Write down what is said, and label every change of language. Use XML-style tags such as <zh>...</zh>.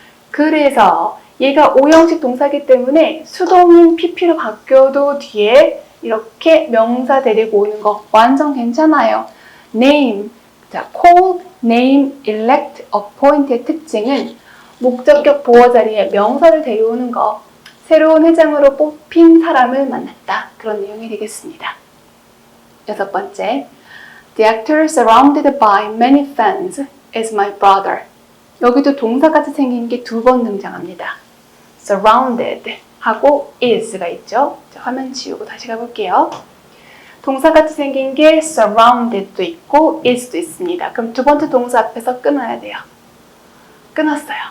<ko>그래서 얘가 5형식 동사이기 때문에 수동인 pp로 바뀌어도 뒤에 이렇게 명사 데리고 오는 거 완전 괜찮아요. name, 자, call, name, elect, appoint의 특징은 목적격 보어 자리에 명사를 데려오는 거. 새로운 회장으로 뽑힌 사람을 만났다. 그런 내용이 되겠습니다. 6번째,</ko> <en>The actor surrounded by many fans is my brother.</en> <ko>여기도 동사같이 생긴 게 2번 등장합니다. surrounded 하고 is가 있죠. 자, 화면 지우고 다시 가볼게요. 동사같이 생긴 게 surrounded도 있고 is도 있습니다. 그럼 2번째 동사 앞에서 끊어야 돼요. 끊었어요.</ko>